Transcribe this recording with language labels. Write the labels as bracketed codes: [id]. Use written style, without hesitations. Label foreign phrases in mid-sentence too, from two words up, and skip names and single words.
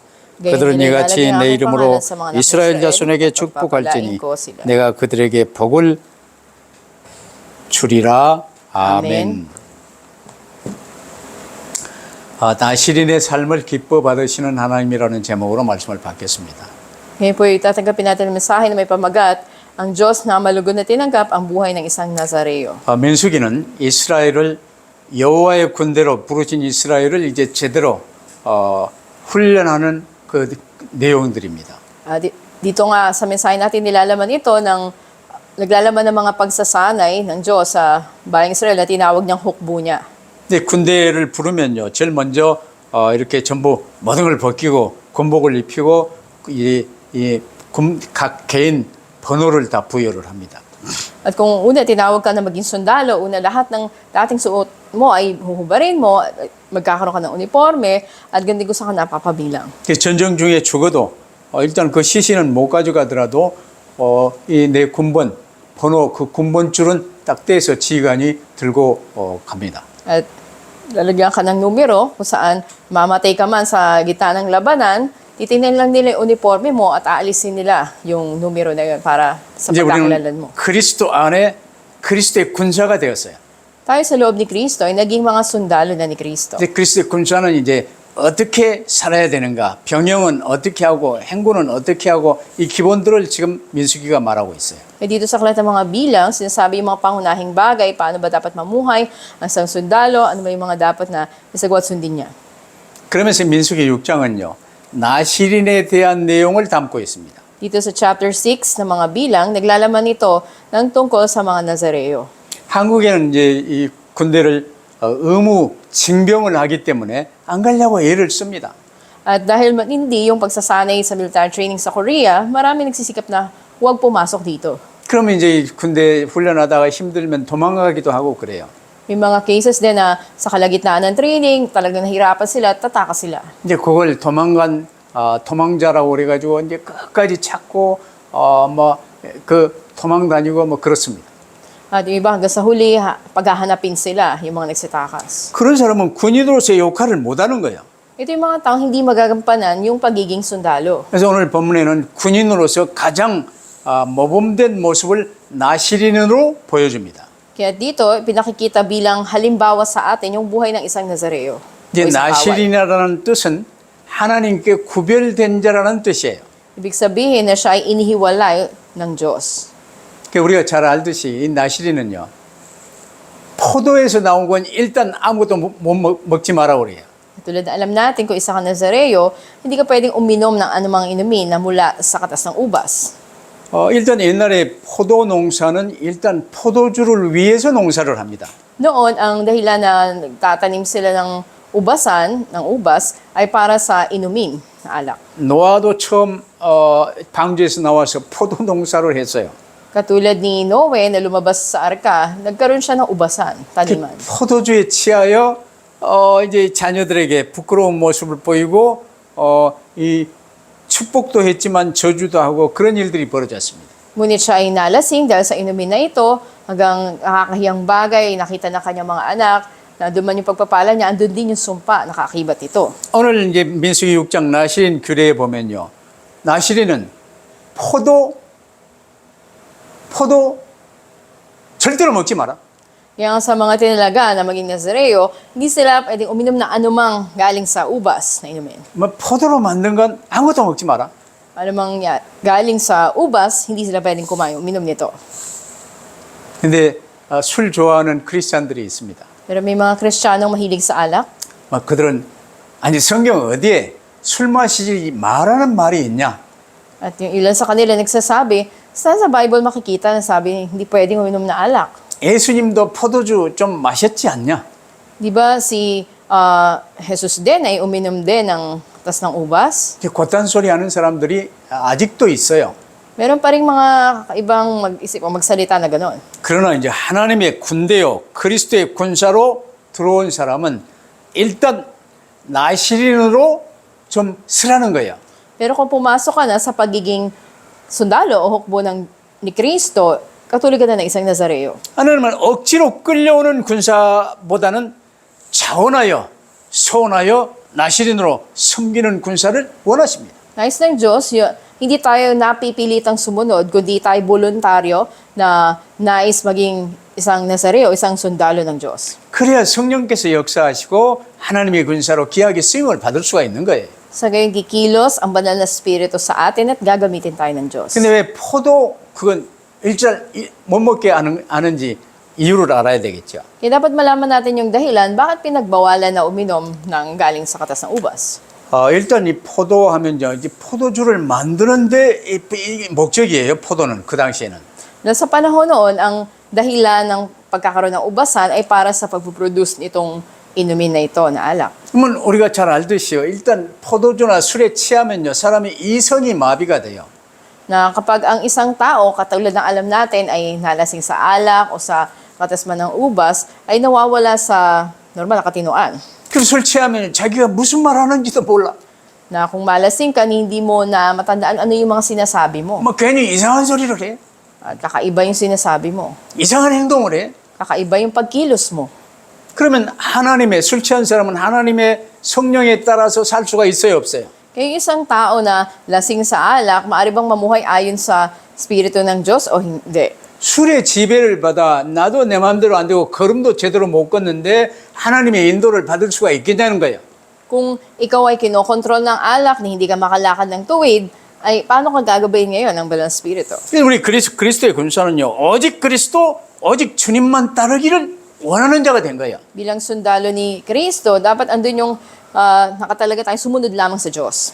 [ko] 그들은 이같이 내 이름으로 이스라엘 자손에게 축복할지니 내가 그들에게 복을 주리라. 아멘. 나시린의 삶을 기뻐 받으시는 하나님이라는 제목으로 말씀을 받겠습니다. [tl] Ngayon po itatanggapin natin ang mensahe na may pamagat, ang Diyos na malugod na tinanggap ang buhay ng isang Nazareo. [ko] 민수기는 이스라엘을 여호와의 군대로 부르신 이스라엘을 이제 제대로 훈련하는 그 내용들입니다. [tl] Dito nga sa mensahe natin nilalaman ito ng naglalaman ng mga pagsasanay ng Diyos sa bayang Israel na tinawag niyang hukbo niya. [ko] 근데 군대를 부르면요, 제일 먼저 이렇게 전부 모든 걸 벗기고 군복을 입히고 각 개인 번호를 다 부여를 합니다. [tl] At kung una tinawag ka na maging sundalo, una lahat ng dating suot mo ay huhubarin mo, magkakaroon ka ng uniforme at ganun ko sa napapabilang. [ko] 전쟁 중에 죽어도 일단 그 시신은 못 가져가더라도 이 내 군번 번호 그 군번줄은 딱 떼서 지휘관이 들고 갑니다. [tl] At lalagyan ka ng numero kung saan mamatay ka man sa gitna ng labanan, titingnan lang nila yung uniforme mo at aalisin nila yung numero na yun para sa pagkakakilanlan mo. [ko] 그리스도 안에 그리스도의 군사가 되었어요. [tl] Tayo sa loob ni Kristo ay naging mga sundalo na ni Kristo. [ko] 이제 그리스도의 군사는 이제 어떻게 살아야 되는가, 병영은 어떻게 하고 행군은 어떻게 하고 이 기본들을 지금 민수기가 말하고 있어요. [tl] Dito sa aklat ng mga bilang, sinasabi yung mga pangunahing bagay, paano ba dapat mamuhay ang isang sundalo, ano ba yung mga dapat na isagawa at sundin niya. [ko] 그러면서 민수기 6장은요, 나시린에 대한 내용을 담고 있습니다. [tl] Dito sa chapter 6 ng mga bilang, naglalaman ito ng tungkol sa mga Nazareo. [ko] 한국에는 이제 이 군대를 의무 징병을 하기 때문에 안 가려고 애를 씁니다. [tl] At dahil matindi yung pagsasanay sa [en] military training [tl] sa Korea, marami nagsisikap na huwag pumasok dito. [ko] 그러면 이제 군대 훈련하다가 힘들면 도망가기도 하고 그래요. [tl] May mga cases din na sa kalagitnaan ng training, talagang nahirapan sila at tataka sila. [ko] 이제 그걸 도망자라고 그래가지고 이제 끝까지 찾고 그 도망 다니고 뭐 그렇습니다. [tl] At yung iba hanggang sa huli, paghahanapin sila, yung mga nagsitakas. [ko] 그런 사람은 군인으로서의 역할을 못하는 거예요. [tl] Ito yung mga taong hindi magagampanan yung pagiging sundalo. [ko] 그래서 오늘 본문에는 군인으로서 가장 모범된 모습을 나시린으로 보여줍니다. [tl] Kaya dito, pinakikita bilang halimbawa sa atin yung buhay ng isang Nazareo. [ko] 이제 나시린이라는 뜻은 하나님께 구별된 자라는 뜻이에요. [tl] Ibig sabihin na siya ay inihiwalay ng Diyos. [ko] 우리가 잘 알듯이 이 나시린은요, 포도에서 나온 건 일단 아무것도 못 먹지 마라 그래요. [tl] Tulad na alam natin, kung isa ka Nazareo, hindi ka pwedeng uminom ng anumang inumin na mula sa katas ng ubas. [ko] 일단 옛날에 포도 농사는 일단 포도주를 위해서 농사를 합니다. [tl] Noon, ang dahilan na nagtatanim sila ng ubasan, ng ubas, ay para sa inumin na alak. [ko] 노아도 처음 방주에서 나와서 포도 농사를 했어요. [tl] Katulad ni Noe na lumabas sa arka, nagkaroon siya ng ubasan, taniman. [ko] 포도주에 취하여 이제 자녀들에게 부끄러운 모습을 보이고 이 축복도 했지만 저주도 하고 그런 일들이 벌어졌습니다. [tl] Ngunit siya ay nalasing dahil sa inumin na ito, hanggang nakakahiyang bagay, nakita na kanyang mga anak, na doon man yung pagpapala niya, andun din yung sumpa, nakakibat ito. [ko] 오늘 이제 민수기 6장 나시린 규례에 보면요, 나시린은 포도 절대로 먹지 마라. [tl] Kaya nga sa mga tinalaga na maging Nazareo, hindi sila pwedeng uminom na anumang galing sa ubas na inumin. [ko] 뭐 포도로 만든 건 아무것도 먹지 마라. [tl] Anumang galing sa ubas, hindi sila pwedeng uminom nito. [ko] 근데 술 좋아하는 크리스찬들이 있습니다. [tl] Pero may mga Kristiyanong mahilig sa alak. [ko] 그들은 아니 성경 어디에 술 마시지 말라는 말이 있냐? [tl] At yung ilan sa kanila nagsasabi, Saan sa Bible makikita na sabi hindi pwedeng uminom na alak? [ko] 예수님도 포도주 좀 마셨지 않냐? [tl] Di ba si Jesus din ay uminom din ng katas ng ubas? [ko] 이제 그딴 소리 하는 사람들이 아직도 있어요. [tl] Meron pa rin mga ibang mag-isip o magsalita na gano'n. [ko] 그러나 이제 하나님의 군대요, 그리스도의 군사로 들어온 사람은 일단 나시린으로 좀 쓰라는 거예요. [tl] Pero kung pumasok ka na sa pagiging sundalo o hukbo ni Kristo, katulad ka na ng isang Nazareo. [ko] 하나님은 억지로 끌려오는 군사보다는 자원하여 소원하여 나시린으로 섬기는 군사를 원하십니다. [tl] Nais ng Diyos, hindi tayo napipilitang sumunod, kundi tayo voluntaryo na nais maging isang Nazareo, isang sundalo ng Diyos. [ko] 그래야 성령께서 역사하시고 하나님의 군사로 귀하게 쓰임을 받을 수가 있는 거예요. [tl] Sa gayon kikilos ang banal na Espiritu sa atin at gagamitin tayo ng Diyos. [ko] 근데 왜 포도 그건 일절 못 먹게 하는지 이유를 알아야 되겠죠. [tl] Kaya dapat malaman natin yung dahilan bakit pinagbawalan na uminom ng galing sa katas ng ubas. [ko] 일단 이 포도 하면요, 이제 포도주를 만드는데 이 목적이에요. 포도는 그 당시에는. [tl] Sa panahon noon, ang dahilan ng pagkakaroon ng ubasan ay para sa pagpuproduce nitong inumin na ito na alak. [ko] 그러면 우리가 잘 알듯이요. 일단 포도주나 술에 취하면요, 사람이 이성이 마비가 돼요. [tl] Na kapag ang isang tao, katulad ng alam natin, ay nalasing sa alak o sa katas man ng ubas, ay nawawala sa normal na katinoan. [ko] 그럼 술 취하면 자기가 무슨 말 하는지도 몰라. [tl] Na kung malasing ka, hindi mo na matandaan ano yung mga sinasabi mo. [ko] 뭐 괜히 이상한 소리를 해. [tl] At kakaiba yung sinasabi mo. [ko] 이상한 행동을 해. [tl] Kakaiba yung pagkilos mo. [ko] 그러면 하나님의 술 취한 사람은 하나님의 성령에 따라서 살 수가 있어요, 없어요? [tl] Kaya yung isang tao na lasing sa alak, maaari bang mamuhay ayon sa Espiritu ng Diyos o hindi? [ko] 술의 지배를 받아 나도 내 마음대로 안 되고 걸음도 제대로 못 걷는데 하나님의 인도를 받을 수가 있겠냐는 거예요. [tl] Kung ikaw ay kinokontrol ng alak na hindi ka makalakad ng tuwid, ay paano ka gagabayin ngayon ng Banal na Espiritu? [ko] 우리 그리스도의 군사는요, 오직 그리스도, 오직 주님만 따르기를 원하는 자가 된 거예요. [tl] Bilang sundalo ni Kristo, dapat andun yung nakatalaga tayo sumunod lamang sa Diyos.